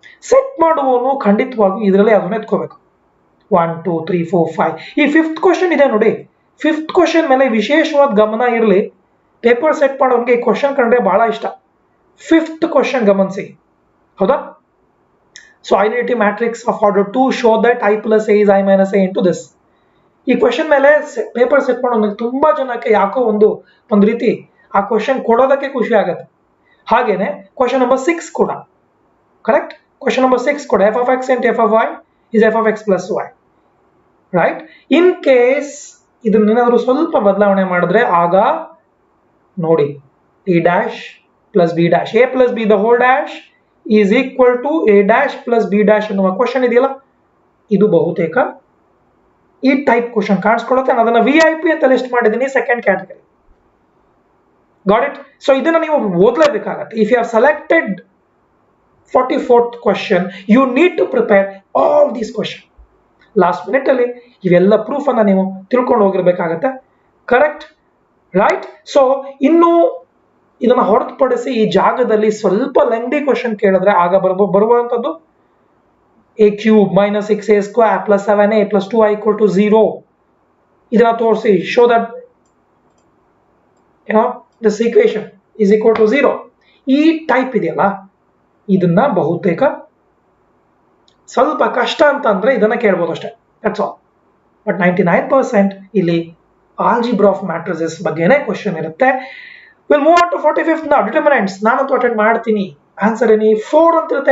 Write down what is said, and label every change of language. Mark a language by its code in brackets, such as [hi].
[kn] Set ಮಾಡುವವನು ಖಂಡಿತವಾಗಿ ಇದರಲ್ಲಿ ಅದನ್ನ ಎತ್ಕೋಬೇಕು. 1 2 3 4 5 ಈ 5th ಕ್ವಶನ್ ಇದೆ ನೋಡಿ. 5th ಕ್ವಶನ್ ಮೇಲೆ ವಿಶೇಷವಾದ ಗಮನ ಇರಲಿ. ಪೇಪರ್ ಸೆಟ್ ಮಾಡೋನ್ಗೆ ಈ ಕ್ವಶನ್ ಕಂಡ್ರೆ ಬಹಳ ಇಷ್ಟ. 5th ಕ್ವಶನ್ ಗಮನಿಸಿ, ಹೌದಾ? [en] So identity matrix of order 2 show that I plus A is I minus A into this. [kn] ಈ ಕ್ವಶನ್ ಮೇಲೆ ಪೇಪರ್ ಸೆಟ್ ಮಾಡೋನ್ಗೆ ತುಂಬಾ ಜನಕ್ಕೆ ಯಾಕೋ ಒಂದು ರೀತಿ ಆ ಕ್ವಶನ್ ಕೊಡೋದಕ್ಕೆ ಖುಷಿ ಆಗುತ್ತೆ. ಹಾಗೇನೆ ಕ್ವಶನ್ ನಂಬರ್ 6 ಕೂಡ, ಕರೆಕ್ಟ್. [en] Question number 6 ಕೂಡ f of x into f of y is f of x plus y, right. [kn] In case ಇದನ್ನೇನಾದ್ರೂ ಸ್ವಲ್ಪ ಬದಲಾವಣೆ ಮಾಡಿದ್ರೆ ಆಗ ನೋಡಿ, [en] a dash plus b dash, [kn] a plus b the whole dash is equal to a dash plus b dash ಅನ್ನುವ question ಇದೆಯಲ್ಲ, ಇದು ಬಹುತೇಕ ಈ ಟೈಪ್ ಕ್ವಶನ್ ಕಾಣಿಸ್ಕೊಳ್ಳುತ್ತೆ. ನಾನು ಅದನ್ನ VIP ಅಂತ ಲಿಸ್ಟ್ ಮಾಡಿದ್ದೀನಿ, second category. [en] Got it? [kn] So ಇದನ್ನ ನೀವು ಓದಲೇಬೇಕಾಗತ್ತೆ. [en] If you have selected 44th question, you need to prepare all these question. [kn] Last minute ಅಲ್ಲಿ ಇವೆಲ್ಲ ಪ್ರೂಫ್ ಅನ್ನ ನೀವು ತಿಳ್ಕೊಂಡು ಹೋಗಿರ್ಬೇಕಾಗತ್ತೆ, ಕರೆಕ್ಟ್, ರೈಟ್. ಸೊ ಇನ್ನು ಇದನ್ನ ಹೊರತುಪಡಿಸಿ ಈ ಜಾಗದಲ್ಲಿ ಸ್ವಲ್ಪ ಲೆಂಗ್ದಿ ಕ್ವಶನ್ ಕೇಳಿದ್ರೆ ಆಗ ಬರುವಂತದ್ದು [en] a cube minus 6a square plus 7a plus 2i equal to 0. [kn] ಇದನ್ನ ತೋರಿಸಿ, [en] Show that this equation is equal to 0. [kn] ಈ ಟೈಪ್ ಇದೆಯಲ್ಲ, ಇದನ್ನ ಬಹುತೇಕ ಸ್ವಲ್ಪ ಕಷ್ಟ ಅಂತಂದ್ರೆ ಇದನ್ನ ಕೇಳ್ಬೋದು ಅಷ್ಟೇ, [en] That's all. [kn] ಬಟ್ 99% ಇಲ್ಲಿ ಆಲ್ಜಿಬ್ರಾ ಆಫ್ ಮ್ಯಾಟ್ರಿಸಸ್ ಬಗ್ಗೆನೇ ಕ್ವಶನ್ ಇರುತ್ತೆ. [en] Will move on to 45th now. [kn] Determinants ನಾನಂತೂ ಅಟೆಂಡ್ ಮಾಡ್ತೀನಿ. ಆನ್ಸರ್ ಎನಿ 4 ಅಂತ ಇರುತ್ತೆ.